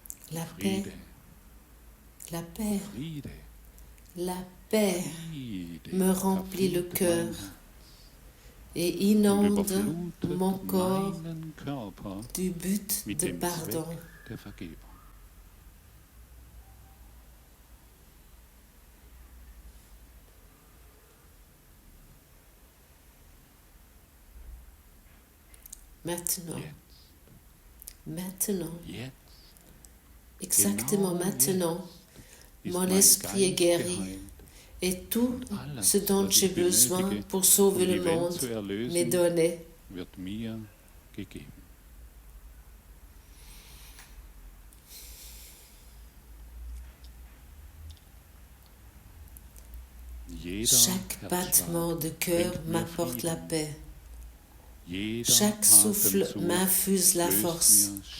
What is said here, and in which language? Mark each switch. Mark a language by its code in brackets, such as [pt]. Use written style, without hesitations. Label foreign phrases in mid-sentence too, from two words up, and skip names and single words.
[fr] La paix, [de] Friede, [fr] la paix, [de] Friede, [fr] la paix [de] Friede [fr] me remplit le [de] erfüllt [fr] cœur [de] mein Herz [fr] et [de] und [fr] inonde [de] überflutet [fr] mon corps [de] meinen Körper [fr] du but [de] mit [fr] de [de] dem [fr] pardon. [de] Zweck der Vergebung. [fr] Maintenant, [de] Jetzt, [fr] maintenant, [de] jetzt, [fr] exactement [de] genau [fr] maintenant, [de] ist [fr] mon [de] mein [fr] esprit est [de] Geist [fr] guéri [de] geheilt [fr] et tout [de] und alles, [fr] ce dont [de] was [fr] j'ai [de] ich [fr] besoin [de] benötige, [fr] pour sauver [de] um [fr] le [de] die Welt [fr] monde [de] zu [fr] m'est [de] erlösen, [fr] donné. [de] wird mir gegeben. [fr] Chaque battement de cœur m'apporte la paix. Chaque souffle m'infuse la force.